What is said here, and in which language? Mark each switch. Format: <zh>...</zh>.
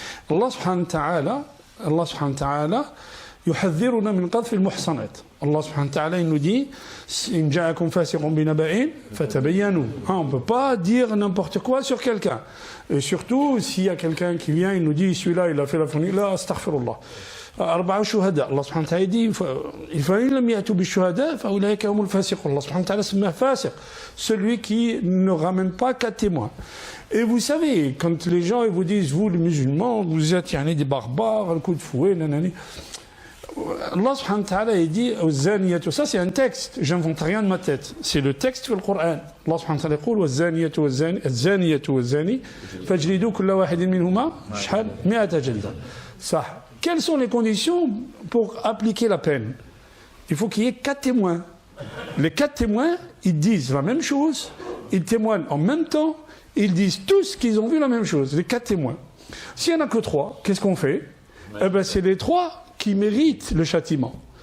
<ar>Allah subhanahu wa ta'ala يحذرنا من قذف المحصنات. Allah subhanahu wa ta'ala</ar> <fr>il nous dit</fr> <ar>إن جاءكم فاسق بنبأ فتبينوا.</ar> <fr>On ne peut pas dire n'importe quoi sur quelqu'un. Et surtout s'il y a quelqu'un qui vient, il nous dit celui-là il a fait la fornication, là astaghfirullah.</fr> <ar>4 شهداء. Allah subhanahu wa ta'ala dit فإن لم يأتوا بالشهداء فأولئك هم الفاسقون.</ar> <fr>Allah subhanahu wa ta'ala</fr> <ar>سماه فاسق,</ar> <fr>celui qui ne ramène pas 4 témoins. Et vous savez, quand les gens ils vous disent vous les musulmans, vous êtes des barbares, un coup de fouet, nanani. Allah subhanahu wa ta'ala il dit aux ça c'est un texte, j'invente rien de ma tête, c'est le texte du Coran.</fr> <ar>Allah subhanahu wa ta'ala dit والزانية والزاني فاجلدوا كل واحد منهما شحال 100 جلدة.</ar> <fr>Ça. Quelles sont les conditions pour appliquer la peine? Il faut qu'il y ait 4 témoins. Les 4 témoins, ils disent la même chose, ils témoignent en même temps, ils disent tous qu'ils ont vu la même chose, les 4 témoins. S'il n'y en a que 3, qu'est-ce qu'on fait? Eh bien, c'est les 3 qui méritent le châtiment.</fr>